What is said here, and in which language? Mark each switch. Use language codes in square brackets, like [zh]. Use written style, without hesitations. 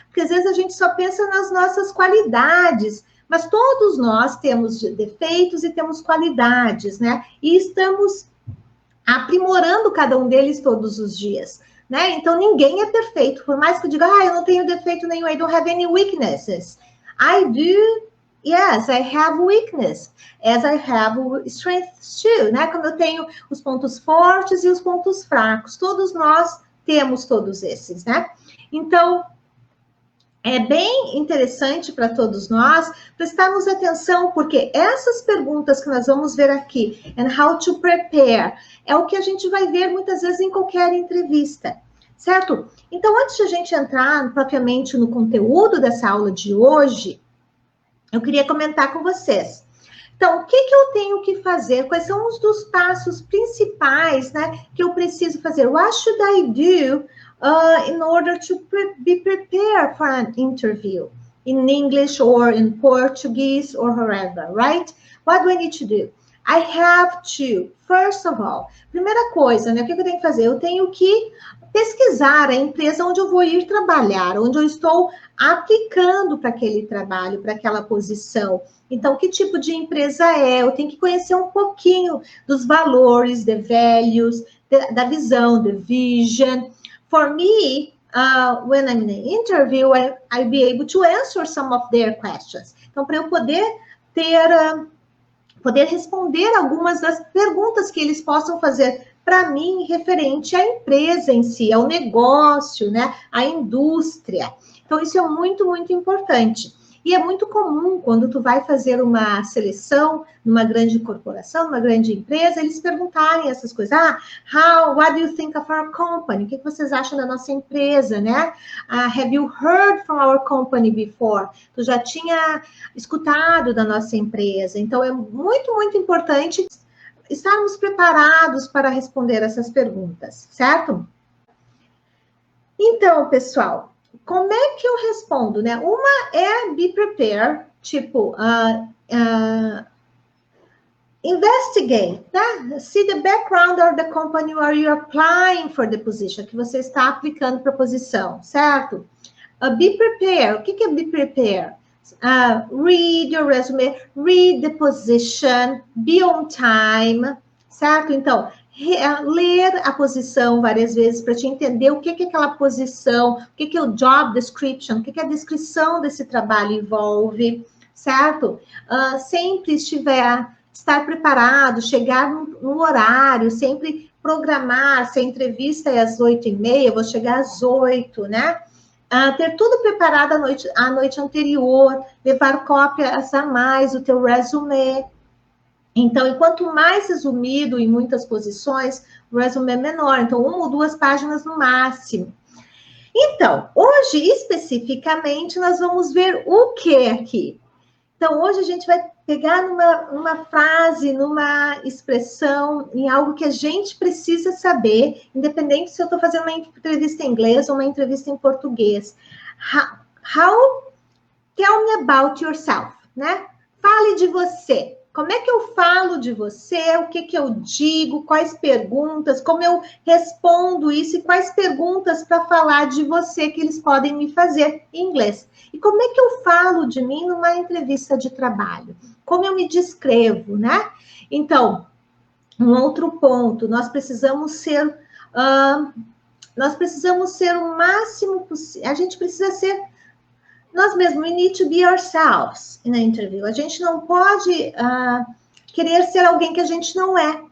[pt] Porque às vezes a gente só pensa nas nossas qualidades, mas todos nós temos defeitos e temos qualidades, né? E estamos aprimorando cada um deles todos os dias, né? Então, ninguém é perfeito. Por mais que eu diga, eu não tenho defeito nenhum, [en] I don't have any weaknesses. I do, yes, I have weakness, as I have strengths too, né? [pt] Como eu tenho os pontos fortes e os pontos fracos. Todos nós temos todos esses, né? Então, é bem interessante para todos nós prestarmos atenção, porque essas perguntas que nós vamos ver aqui, [en] and how to prepare, [pt] é o que a gente vai ver muitas vezes em qualquer entrevista, certo? Então, antes de a gente entrar propriamente no conteúdo dessa aula de hoje, eu queria comentar com vocês. Então, o que eu tenho que fazer? Quais são os dos passos principais, né, que eu preciso fazer? [en] What should I do in order to be prepared for an interview in English or in Portuguese or wherever, right? What do I need to do? I have to, first of all, [pt] primeira coisa, né, o que eu tenho que fazer? Eu tenho que pesquisar a empresa onde eu vou ir trabalhar, onde eu estou aplicando para aquele trabalho, para aquela posição. Então, que tipo de empresa é? Eu tenho que conhecer um pouquinho dos valores, the values, da visão, the vision. [en] For me, when I'm in an interview, I'll be able to answer some of their questions. [pt] Então, para eu poder responder algumas das perguntas que eles possam fazer para mim referente à empresa em si, ao negócio, né, à indústria. Então, isso é muito, muito importante. E é muito comum, quando tu vai fazer uma seleção numa grande corporação, numa grande empresa, eles perguntarem essas coisas. [en] What do you think of our company? [pt] O que vocês acham da nossa empresa, né? [en] Have you heard from our company before? [pt] Tu já tinha escutado da nossa empresa. Então, é muito, muito importante estarmos preparados para responder essas perguntas, certo? Então, pessoal, como é que eu respondo, né? Uma é [en] be prepared, [pt] tipo, investigate, né? [en] See the background of the company where you're applying for the position, [pt] que você está aplicando para a posição, [en] certo? Be prepared. [pt] O que é [en] be prepared? Read your resume, read the position, be on time, certo? [pt] Então, ler a posição várias vezes para te entender o que é aquela posição, o que é o job description, o que a descrição desse trabalho envolve, certo? Sempre estar preparado, chegar no horário, sempre programar, se a entrevista é às 8h30, eu vou chegar às 8, né? Ter tudo preparado à noite anterior, levar cópias a mais do teu resume. Então, enquanto mais resumido em muitas posições, o resume é menor. Então, 1 ou 2 páginas no máximo. Então, hoje, especificamente, nós vamos ver o que aqui? Então, hoje a gente vai pegar numa frase, numa expressão, em algo que a gente precisa saber, independente se eu estou fazendo uma entrevista em inglês ou uma entrevista em português. [en] Tell me about yourself, né? [pt] Fale de você. Como é que eu falo de você? O que eu digo? Quais perguntas? Como eu respondo isso? E quais perguntas para falar de você que eles podem me fazer em inglês? E como é que eu falo de mim numa entrevista de trabalho? Como eu me descrevo, né? Então, um outro ponto, nós precisamos ser o máximo possível. A gente precisa ser nós mesmos, [en] we need to be ourselves [pt] na interview. A gente não pode querer ser alguém que a gente não é.